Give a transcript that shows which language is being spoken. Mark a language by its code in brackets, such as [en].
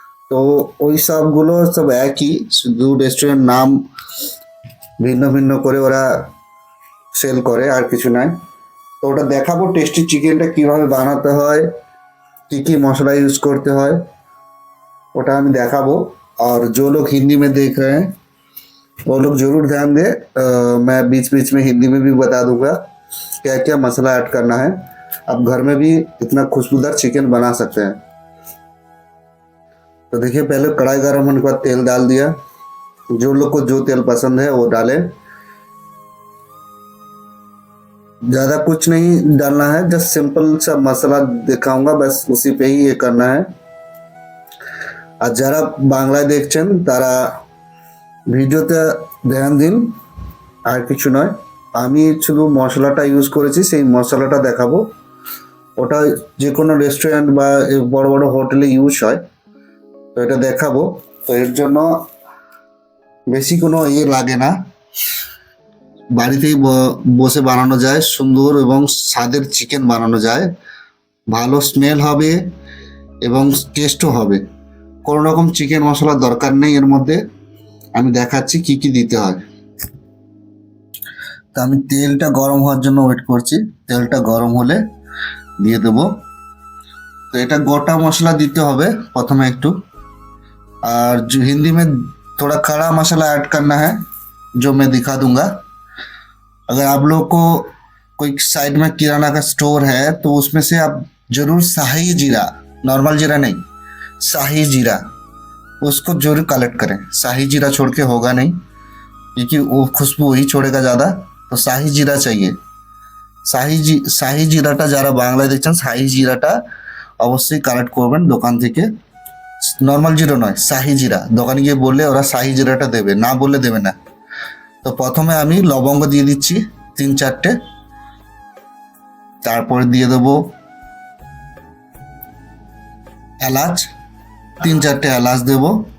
[bn] তো ওই সবগুলো সব একই, শুধু রেস্টুরেন্ট নাম ভিন্ন ভিন্ন করে ওরা সেল করে, আর কিছু নয়। তো ওটা দেখাবো টেস্টি চিকেনটা কিভাবে বানাতে হয়, কি কি [hi] मसाला यूज करते हैं, [bn] ওটা আমি দেখাবো। [hi] और जो लोग हिंदी में देख रहे हैं वो लोग जरूर ध्यान दें। मैं बीच बीच में हिंदी में भी बता दूंगा क्या क्या मसाला ऐड करना है। आप घर में भी इतना खुशबूदार चिकन बना सकते हैं। तो देखिए, पहले कढ़ाई गर्म होने के बाद तेल डाल दिया। जो लोग को जो तेल पसंद है वो डालें। ज़्यादा कुछ नहीं डालना है, जस्ट सिंपल सा मसाला दिखाऊंगा, बस उसी पे ही ये करना है। [bn] আর যারা বাংলায় দেখছেন তারা ভিডিওতে ধ্যান দিন, আর কিছু নয়। আমি শুধু মশলাটা ইউজ করেছি, সেই মশলাটা দেখাবো। ওটা যে কোনো রেস্টুরেন্ট বা বড় বড় হোটেলে ইউজ হয়, তো এটা দেখাবো। তো এর জন্য বেশি কোনো ইয়ে লাগে না, বাড়িতেই বসে বানানো যায়, সুন্দর এবং স্বাদের চিকেন বানানো যায়, ভালো স্মেল হবে এবং টেস্টও হবে। কোনো রকম চিকেন মশলার দরকার নেই এর মধ্যে। আমি দেখাচ্ছি কি কি দিতে হয়। তো আমি তেলটা গরম হওয়ার জন্য ওয়েট করছি। তেলটা গরম হলে দিয়ে দেবো। তো এটা গোটা মশলা দিতে হবে প্রথমে একটু, [hi] और जो हिंदी में थोड़ा खड़ा मसाला ऐड करना है, जो मैं दिखा दूंगा। अगर आप लोग को कोई साइड में किराना का स्टोर है तो उसमें से आप जरूर शाही जीरा, नॉर्मल जीरा नहीं, शाही जीरा, उसको जरूर कलेक्ट करें। शाही जीरा छोड़ के होगा नहीं, क्योंकि वो खुशबू ही छोड़ेगा ज़्यादा। तो शाही जीरा चाहिए। [bn] শাহি জিরাটা যারা বাংলায় দেখছেন, শাহি জিরাটা অবশ্যই কালেক্ট করবেন দোকান থেকে। নর্মাল জিরা নয়, শাহি জিরা। দোকানে গিয়ে বললে ওরা শাহি জিরাটা দেবে, না বললে দেবে না। তো প্রথমে আমি লবঙ্গ দিয়ে দিচ্ছি 3-4টে, তারপরে দিয়ে দেবো এলাচ, 3-4টে এলাচ দেবো।